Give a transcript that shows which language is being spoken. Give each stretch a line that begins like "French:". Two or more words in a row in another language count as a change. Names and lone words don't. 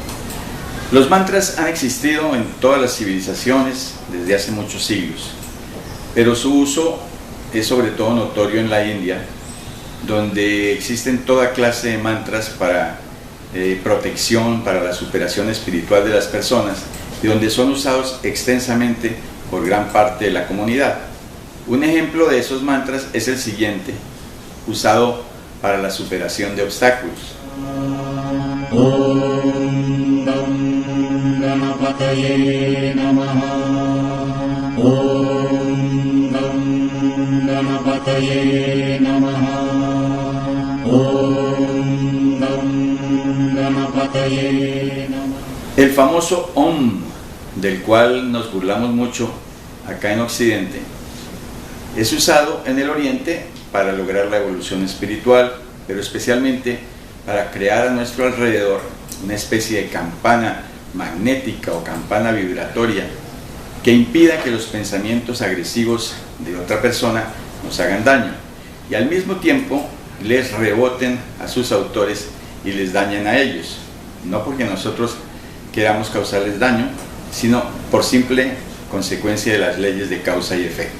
Spanish: Los mantras han existido en todas las civilizaciones desde hace muchos siglos, pero su uso es sobre todo notorio en la India, donde existen toda clase de mantras para protección, para la superación espiritual de las personas, y donde son usados extensamente por gran parte de la comunidad. Un ejemplo de esos mantras es el siguiente, usado para la superación de obstáculos.
Sanskrit: ॐ गं गणपतये नमः. ॐ गं गणपतये नमः. ॐ गं गणपतये नमः.
Spanish: El famoso Om, del cual nos burlamos mucho acá en Occidente, es usado en el Oriente para lograr la evolución espiritual, pero especialmente para crear a nuestro alrededor una especie de campana magnética o campana vibratoria que impida que los pensamientos agresivos de otra persona nos hagan daño, y al mismo tiempo les reboten a sus autores y les dañen a ellos, no porque nosotros queramos causarles daño, sino por simple consecuencia de las leyes de causa y efecto.